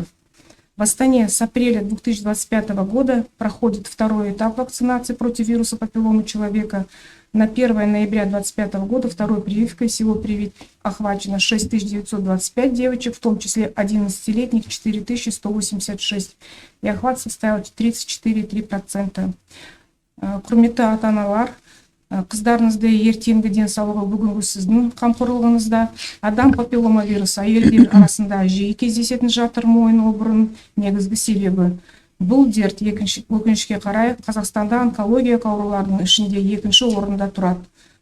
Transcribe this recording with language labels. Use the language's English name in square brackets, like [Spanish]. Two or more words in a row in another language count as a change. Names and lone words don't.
[Russian] В Астане с апреля 2025 года проходит второй этап вакцинации против вируса папилломы человека. На 1 ноября 2025 года второй прививкой всего охвачено 6925 девочек, в том числе 11-летних 4186, и охват составил 34,3%. [Kazakh] Құрметті ата-аналар, қыздарыңызды ертеңгі денсаулығы бүгінгі сіздің қамқорлығыңызда. Адам папиллома вирусы әйелдер арасында жиі кездесетін жатыр мойын обырының негізгі себебі. Бұл дерт өкінішке қарай Қазақстанда онкология ауруларының ішінде екінші орында тұрады.